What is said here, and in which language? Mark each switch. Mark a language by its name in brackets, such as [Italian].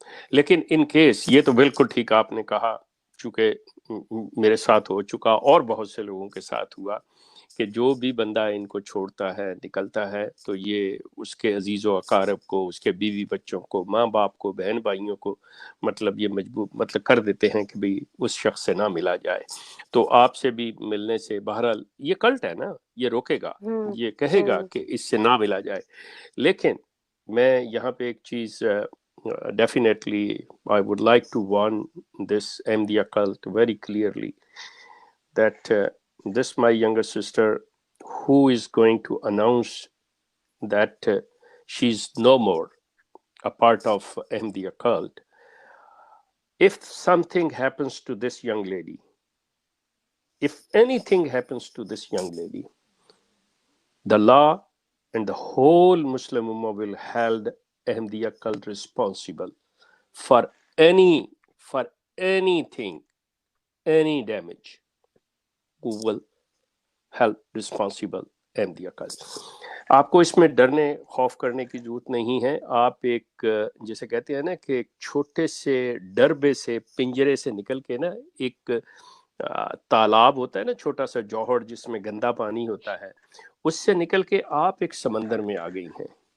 [Urdu] لیکن in case, یہ تو بالکل ٹھیک آپ نے کہا، چونکہ میرے ساتھ ہو چکا اور بہت سے لوگوں کے ساتھ ہوا کہ جو بھی بندہ ان کو چھوڑتا ہے، نکلتا ہے، تو یہ اس کے عزیز و اقارب کو، اس کے بیوی بچوں کو، ماں باپ کو، بہن بھائیوں کو مطلب یہ مجبور مطلب کر دیتے ہیں کہ بھئی اس شخص سے نہ ملا جائے. تو آپ سے بھی ملنے سے، بہرحال یہ کلٹ ہے نا، یہ روکے گا، ہوں یہ کہے گا ہوں کہ اس سے نہ ملا جائے. لیکن میں یہاں پہ ایک چیز [English] definitely I would like to warn this Ahmadiyya cult very clearly that this my younger sister who is going to announce that she's no more a part of Ahmadiyya cult. If something happens to this young lady, if anything happens to this young lady, the law and the whole Muslim Ummah will hold Ahmadiyya cult responsible for for anything, any damage. Who will help responsible Ahmadiyya cult. [Urdu] آپ کو اس میں ڈرنے خوف کرنے کی ضرورت نہیں ہے. آپ ایک جیسے کہتے ہیں نا کہ ایک چھوٹے سے ڈربے سے، پنجرے سے نکل کے نا، ایک تالاب ہوتا ہے نا، چھوٹا سا جوہر جس میں گندا پانی ہوتا ہے، اس سے نکل کے آپ ایک سمندر میں آ گئی ہیں.